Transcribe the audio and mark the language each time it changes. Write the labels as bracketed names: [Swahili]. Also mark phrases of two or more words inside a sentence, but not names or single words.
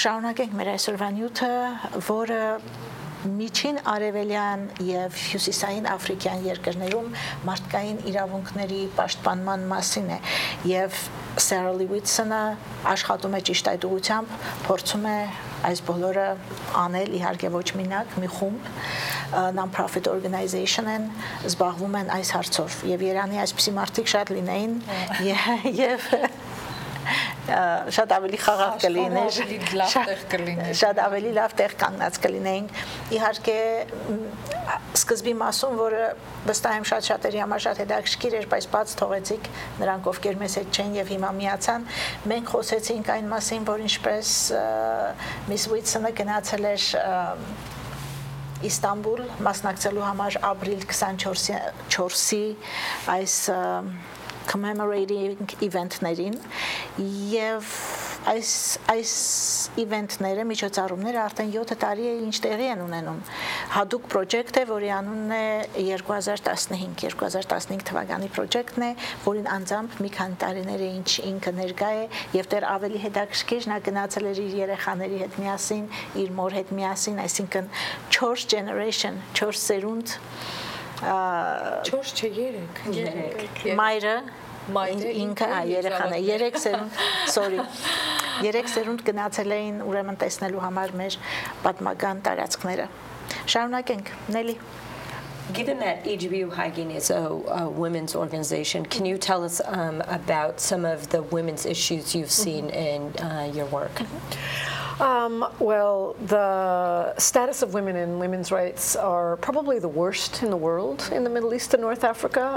[Armenian] շարունակենք մեր այսօրվա նյութը, որը Միջին արևելյան եւ հյուսիսային աֆրիկյան երկրներում մարդկային իրավունքների պաշտպանման մասին է եւ Սարա Լի Ուիթսոնը աշխատում է ճիշտ այդ ուղղությամբ, փորձում է այս բոլորը անել, իհարկե ոչ մենակ, մի խումբ [English] non-profit organization [Armenian] են, զբաղվում են այս հարցով եւ Երանի այսպիսի մարդիկ շատ լինեին եւ շատ ավելի խաղաղ կլիներ, շատ ավելի լավ տեղ կանգնած կլինեինք։ Իհարկե սկզբի մասում, որը վստահ եմ շատ-շատերի համար շատ հետաքրքիր էր, բայց բաց թողեցիք նրանք, ովքեր մեզ հետ չեն եւ հիմա միացան, մենք խոսեցինք այն մասին, որ ինչպես Միս Ուիթսոնը գնացել էր Իստանբուլ մասնակցելու համար ապրիլ 24-ի այս [English] commemorating event- [Armenian] ներին եւ այս event-ները, միջոցառումները արդեն 7 տարի է ինչ տեղի են ունենում։ [English] Հadoop project- [Armenian] ը, որի անունն է 2015 թվականի project-ն է, որին անձամբ մի քանի տարիներ է ինչ ինքը ներկա է եւ դեռ ավելի հետաքրքիր նա գնացել էր իր երեխաների հետ միասին, իր մոր հետ միասին, այսինքն 4 generation, 4 սերունդ 4 չէ 3 մայրը ինքը երեխան է 3 սերունդ sorry 3 սերունդ գնացել էին ուրեմն տեսնելու համար մեր պատմական տարածքները շարունակենք Նելի [English] Given that AGBU Hye Geen is a women's organization, can you tell us about some of the women's issues you've seen in your work? Well, the status of women and women's rights are probably the worst in the world in the Middle East and North Africa.